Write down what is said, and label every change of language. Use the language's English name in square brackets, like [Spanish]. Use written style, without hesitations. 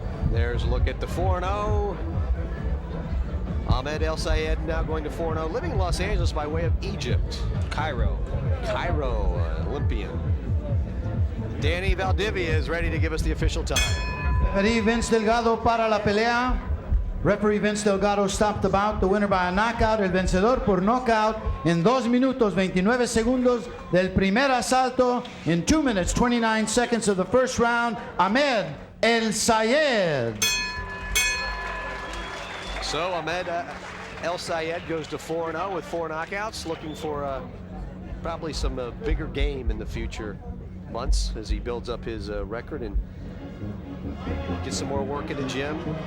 [English] There's a look at the 4-0. Ahmed Elsayed now going to 4-0, living in Los Angeles by way of Egypt. Cairo, Olympian. Danny Valdivia is ready to give us the official time. Referee Vince Delgado [Spanish] para la pelea. [English] Referee Vince Delgado stopped the bout. The winner by a knockout. [Spanish] El vencedor por knockout en 2 minutos 29 segundos del primer asalto. [English] In 2 minutes 29 seconds of the first round, Ahmed Elsayed. So Ahmed Elsayed goes to 4-0 with 4 knockouts, looking for probably some bigger game in the future months as he builds up his record and get some more work in the gym.